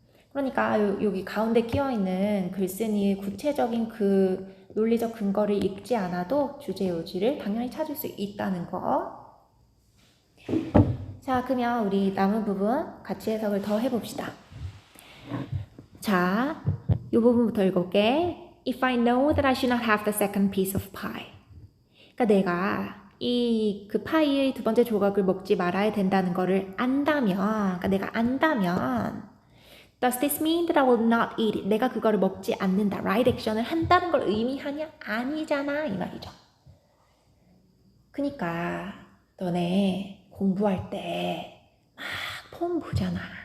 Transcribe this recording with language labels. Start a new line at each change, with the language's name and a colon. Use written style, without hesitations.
Korean: 그러니까 여기 가운데 끼어있는 글쓴이의 구체적인 그 논리적 근거를 읽지 않아도 주제 요지를 당연히 찾을 수 있다는 거. 자, 그러면 우리 남은 부분 같이 해석을 더 해봅시다. 자, 이 부분부터 읽어볼게.
English: If I know that I should not have the second piece of pie.
Korean: 그러니까 내가 그 파이의 두 번째 조각을 먹지 말아야 된다는 거를 안다면, 그러니까 내가 안다면
English: Does this mean that I will not eat it?
Korean: 내가 그거를 먹지 않는다. right action을 한다는 걸 의미하냐? 아니잖아, 이 말이죠. 그러니까 너네 공부할 때 막 폰 보잖아.